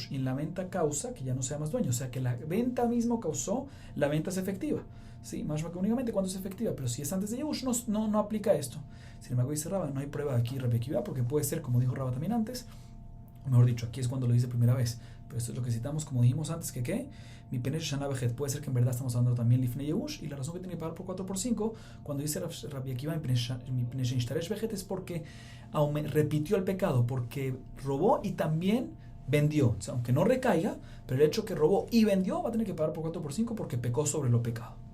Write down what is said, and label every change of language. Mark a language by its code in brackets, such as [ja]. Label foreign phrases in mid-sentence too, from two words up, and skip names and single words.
[es] Y en la venta causa que ya no sea más dueño. O sea, que la venta mismo causó, la venta es efectiva. Sí, más que únicamente cuando es efectiva. Pero si es antes de Yehush, no aplica esto. Sin embargo, dice Raba, no hay prueba aquí, Rabbi Akiva, porque puede ser, como dijo Raba también antes, o mejor dicho, aquí es cuando lo dice primera vez. Pero esto es lo que citamos, como dijimos antes, que ¿qué? [he] מפני ששנה בחטא. [es] Puede ser que en verdad estamos hablando también [he] לפני יאוש, [es] y la razón que tiene que pagar por 4x5 cuando dice Rabbi Akiva [he] מפני שנשתרש בחטא [es] es porque repitió el pecado, porque robó y también vendió. O sea, aunque no recaiga, pero el hecho que robó y vendió va a tener que pagar por 4x5 porque pecó sobre lo pecado.